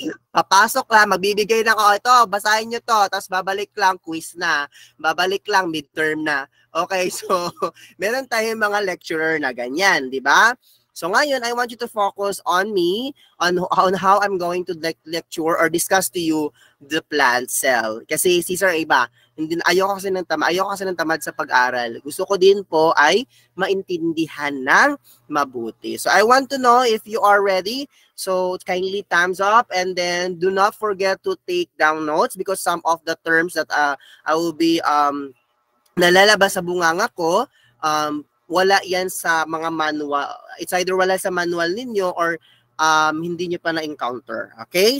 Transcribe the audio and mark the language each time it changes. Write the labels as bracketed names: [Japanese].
[Filipino] Papasok lang, magbibigay na ako, ito, basahin nyo to, tapos babalik lang, quiz na, babalik lang, midterm na. Okay, so meron tayong mga lecturer na ganyan, di ba? So ngayon, [English] I want you to focus on me, on how I'm going to lecture or discuss to you the plant cell. [Filipino] Kasi si Sir iba, ayoko kasi ng tamad sa pag-aral. Gusto ko din po ay maintindihan ng mabuti. [English] So I want to know if you are ready. So kindly thumbs up and then do not forget to take down notes because some of the terms that I will be [Filipino] nalalabas sa bunganga ko, wala yan sa mga manual. [English] It's either [Filipino] wala sa manual ninyo or hindi nyo pa na-encounter. Okay?